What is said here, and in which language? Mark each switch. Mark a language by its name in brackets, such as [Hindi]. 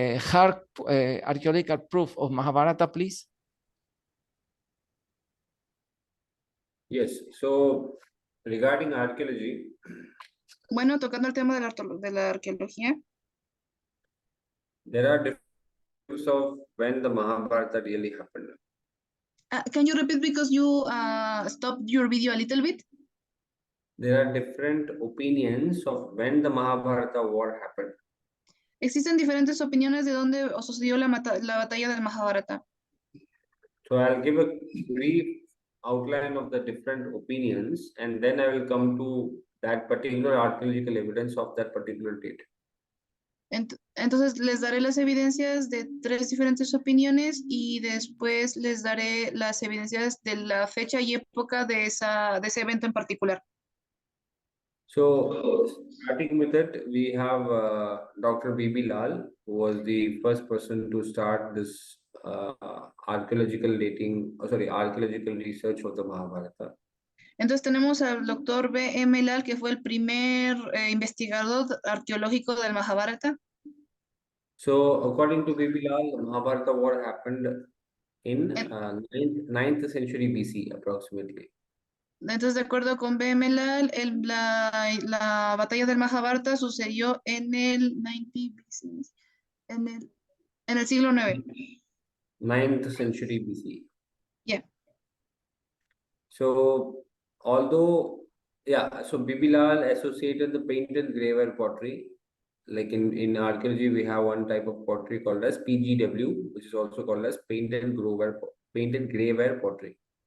[English] Hard archaeological proof of Mahabharata, please. Yes, so regarding archaeology. [Spanish] Bueno, tocando el tema de la arqueología. [English] There are different of when the Mahabharata really happened. Can you repeat because you stopped your video a little bit? There are different opinions of when the Mahabharata war happened. [Spanish] Existen diferentes opiniones de dónde sucedió la batalla del Mahabharata. [English] So I'll give a brief outline of the different opinions, and then I will come to that particular archaeological evidence of that particular date. [Spanish] Entonces les daré las evidencias de 3 diferentes opiniones y después les daré las evidencias de la fecha y época de ese evento en particular. [English] So starting with it, we have Dr. B.B. Lal, who was the first person to start this archaeological research of the Mahabharata. [Spanish] Entonces tenemos al doctor B.M. Lal, que fue el primer investigador arqueológico del Mahabharata. [English] So according to Bibi Lal, the Mahabharata war happened in ninth century BC approximately. [Spanish] Entonces, de acuerdo con BMLAL, la batalla del Mahabharata sucedió en el 90 BC, en el siglo IX. [English] 9th century BC. Yeah. So although, yeah, so Bibi Lal associated the painted graveware pottery. Like in archaeology, we have one type of pottery called as PGW, which is also called as painted graveware pottery.